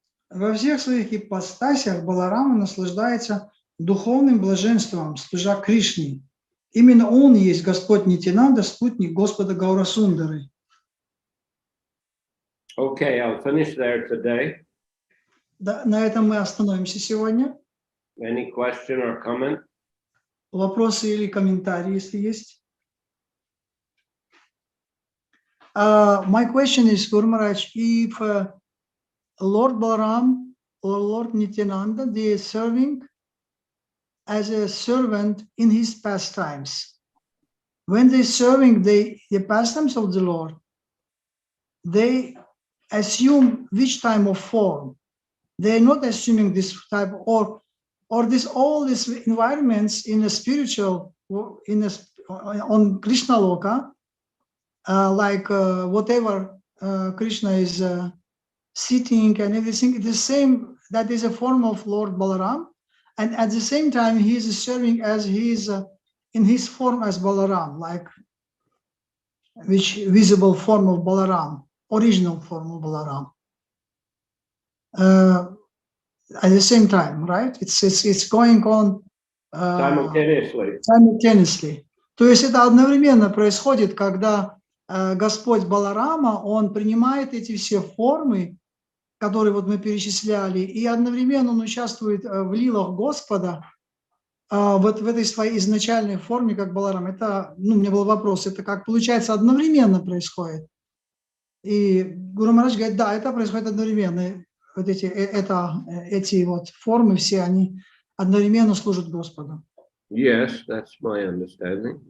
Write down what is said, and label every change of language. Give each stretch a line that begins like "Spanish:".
Russian: Во всех своих ипостасях Баларама наслаждается духовным блаженством, служа Кришне. Именно он есть Господь Нитьянанда, спутник Господа Гаурасундары.
English: Okay, I'll finish there today.
Russian: Да, на этом мы остановимся сегодня.
English: Any question or comment?
Russian: Вопросы или комментарии, если есть.
English: My question is, Guru Maharaj, if Lord Balaram or Lord Nityananda, they are serving as a servant in his pastimes. When they're serving the pastimes of the Lord, they assume which type of form. They're not assuming this type or all these environments in a spiritual, on Krishna Loka, like whatever Krishna is sitting and everything, the same, that is a form of Lord Balaram. And at the same time, he is serving as he is in his form as Balaram, like which visible form of Balaram, original form of Balaram. At the same time, right? It's going on simultaneously.
Russian: То есть это одновременно происходит, когда Господь Баларама, он принимает эти все формы, которые вот мы перечисляли, и одновременно он участвует в лилах Господа, вот в этой своей изначальной форме, как Баларам. Это, у меня был вопрос, это как получается одновременно происходит? И Гуру Махарадж говорит, да, это происходит одновременно. Вот эти вот формы все, они одновременно служат Господу.
English: Yes, that's my understanding.